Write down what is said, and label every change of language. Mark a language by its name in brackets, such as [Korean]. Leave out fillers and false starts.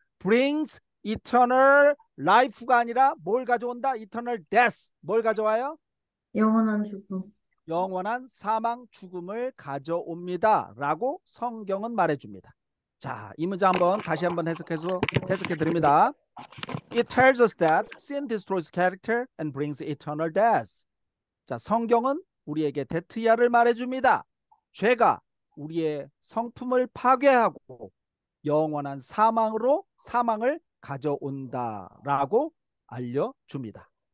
[English] brings eternal life [Korean] 가 아니라 뭘 가져온다? [English] eternal death. [Korean] 뭘 가져와요? 영원한 죽음. 영원한 사망, 죽음을 가져옵니다. 라고 성경은 말해줍니다. 자, 이 문장 다시 한번 해석해 드립니다. [English] It tells us that sin destroys character and brings eternal death. [Korean] 자, 성경은 우리에게 데트야를 말해줍니다. 죄가 우리의 성품을 파괴하고 영원한 사망을 가져온다라고 알려줍니다.